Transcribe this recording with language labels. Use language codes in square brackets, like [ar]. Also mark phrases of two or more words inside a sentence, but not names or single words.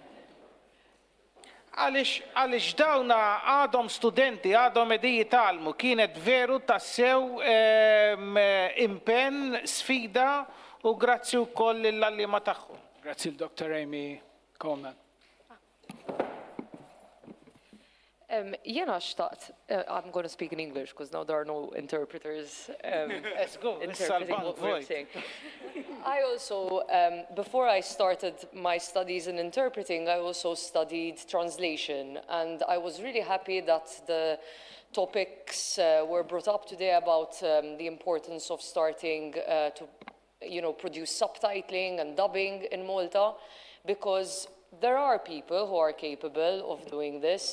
[mt] Għaliex dawna għadhom studenti, għadhom qegħdin jitgħallmu, kienet veru tassew impenn, sfida u grazzi wkoll lill-għalliema tagħhom. Grazzi l-Dr. Amy Coleman. Jena xtaqt, [en] I'm going to speak in English because now there are no interpreters Let's go. interpreting what we're saying. I also, before I started my studies in interpreting, I also studied translation, and I was really happy that the topics were brought up today about the importance of starting to, produce subtitling and dubbing in Malta, because there are people who are capable of doing this.